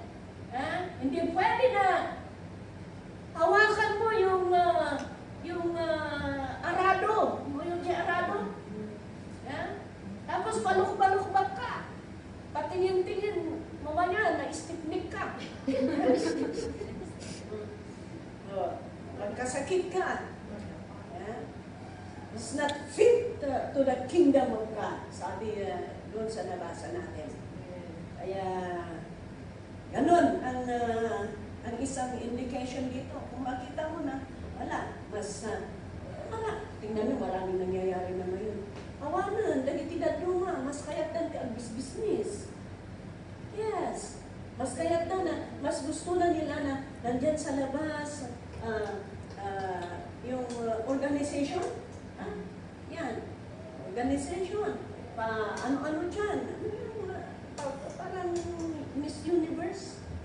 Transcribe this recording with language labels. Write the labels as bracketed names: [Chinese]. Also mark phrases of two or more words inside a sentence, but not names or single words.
[Filipino] Hindi pwede na hawakan mo yung arado. Yung arado. Tapos baluk-balukbak ka. Patingin-tingin, mamaya na-istipnik ka. Magkasakit ka. [English] It's not fit to the kingdom of God. [Filipino] Sabi doon sa nabasa natin. Kaya, ganun ang isang indication dito. Kung makita mo na, wala. Tingnan mo, maraming nangyayari na ngayon. [Iloko] Awanan, dagitidad luma, mas kayat na ang business. [English] Yes. [Iloko] Mas kayat na, [Filipino] mas gusto na nila na nandyan sa labas, yung organization. Yan. Organization. Ano-ano dyan. Parang Miss Universe.